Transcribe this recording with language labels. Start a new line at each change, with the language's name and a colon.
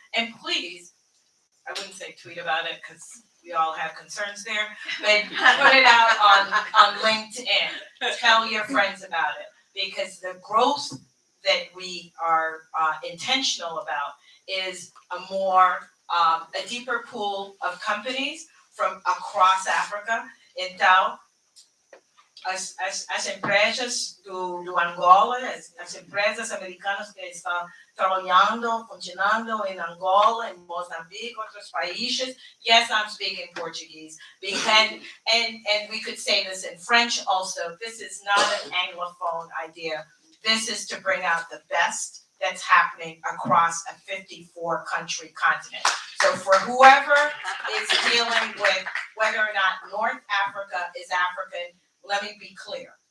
English: And please, I wouldn't say tweet about it because we all have concerns there, but put it out on LinkedIn. Tell your friends about it, because the growth that we are intentional about is a deeper pool of companies from across Africa.
Portuguese: Então, as empresas do Angola, as empresas americanas que estão trabalhando, continuando em Angola, em Mozambique, outros países.
English: Yes, I'm speaking Portuguese. And we could say this in French also. This is not an Anglophone idea. This is to bring out the best that's happening across a 54-country continent. So for whoever is dealing with whether or not North Africa is African, let me be clear.